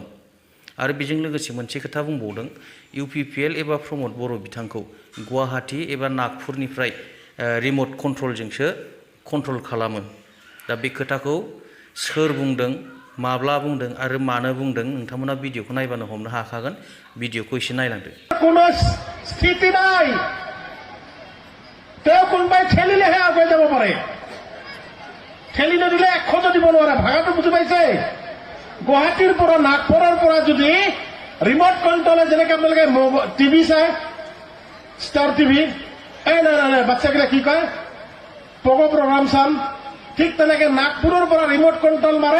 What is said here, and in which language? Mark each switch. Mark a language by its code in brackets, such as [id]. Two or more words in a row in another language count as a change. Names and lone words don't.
[brx] आरो बेजों लोगोसे मोनसे खोथा बुंबावदों, UPPL एबा प्रमद बर' बिथांखौ गुवाहाटी एबा नागपुरनिफ्राय [en] remote control [brx] कन्ट्रल खालामो। दा बे खोथाखौ सोर बुंदों, माब्ला बुंदों आरो मानो बुंदों नोंथांमोना भिडिअखौ नायबानो हमनो हाखागोन। भिडिअखौ एसे नायलांदो। [as] কোনো স্থিতি নাই, তেওঁ কোনোবাই ঠেলিলেহে আগুৱাই যাব পাৰে, ঠেলি নিদিলে এখনো দিব নোৱাৰে। ভাগাটো বুজি পাইছে? গুৱাহাটীৰ পৰা নাগপুৰৰ পৰা যদি [en] remote control, [as] যেনেকৈ আপোনালোকে টিভি চায় ষ্টাৰ টিভি, এই নাই বাচ্চাকেইটা কি কয় পগ প্ৰগ্ৰাম চাম, ঠিক তেনেকে নাগপুৰৰ পৰা [en] remote control [as] মাৰে।